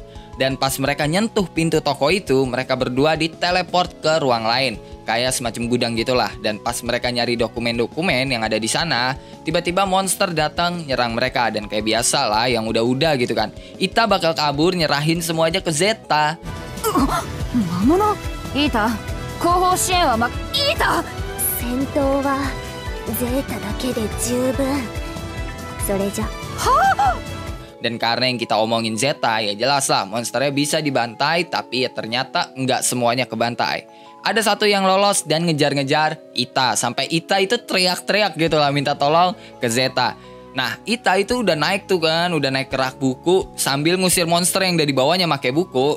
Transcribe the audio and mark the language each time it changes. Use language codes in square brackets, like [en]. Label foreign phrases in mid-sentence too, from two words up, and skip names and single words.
[id] Dan pas mereka nyentuh pintu toko itu, mereka berdua diteleport ke ruang lain, kayak semacam gudang gitulah. Dan pas mereka nyari dokumen-dokumen yang ada di sana, tiba-tiba monster datang nyerang mereka, dan kayak biasa lah yang udah-udah gitu kan, Ita bakal kabur nyerahin semuanya ke Zeta. [ja] 魔物イータ後方支援はイータ戦闘はゼータだけで十分それじゃ [id] Dan karena yang kita omongin Zeta, ya jelas lah monsternya bisa dibantai, tapi ya ternyata nggak semuanya kebantai. Ada satu yang lolos dan ngejar-ngejar Ita, sampai Ita itu teriak-teriak gitu lah minta tolong ke Zeta. Nah, Ita itu udah naik tuh kan, udah naik ke rak buku sambil ngusir monster yang dari bawahnya pakai buku.